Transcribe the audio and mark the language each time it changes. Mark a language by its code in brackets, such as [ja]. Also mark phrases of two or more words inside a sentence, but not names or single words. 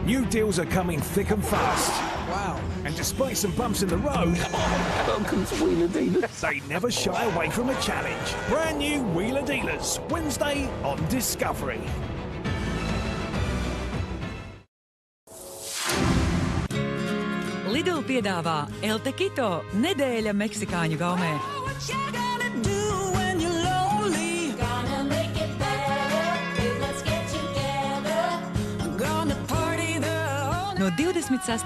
[en] deals are coming thick and fast. Wow. And despite some bumps in the road, Welcome to Wheeler Dealers. they never shy away from a challenge. Brand new Wheeler Dealers, Wednesday on Discovery. [lv] Lidl piedāvā El Tequito nedēļa meksikāņu gaumē. No 26.